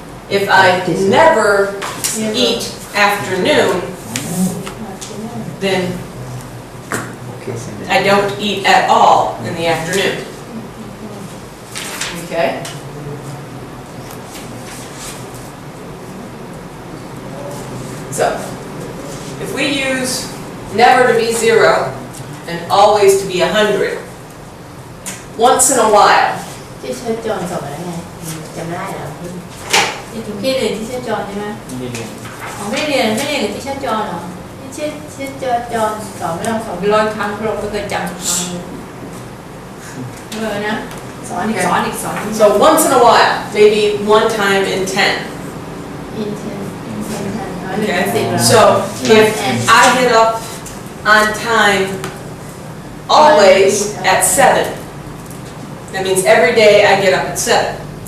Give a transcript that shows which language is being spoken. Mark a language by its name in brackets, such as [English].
[English] If I never eat afternoon, then I don't eat at all in the afternoon. Okay? So, if we use never to be 0 and always to be 100, once in a while, [Thai] ที่เชิญจอนสอนอะไรไงจำได้เหรอที่ทุกที่เรียนที่เชิญจอนใช่ไหม ไม่ได้เรียน อ๋อไม่ได้เรียนกับที่เชิญจอนเหรอที่เชิญจอนสอนไม่ต้องสอนร้อยครั้งเราไม่เคยจำสักครั้งเลยนะสอนอีก [English] so once in a while, maybe one time in 10. Okay? So, if I get up on time always at 7, that means every day I get up at 7.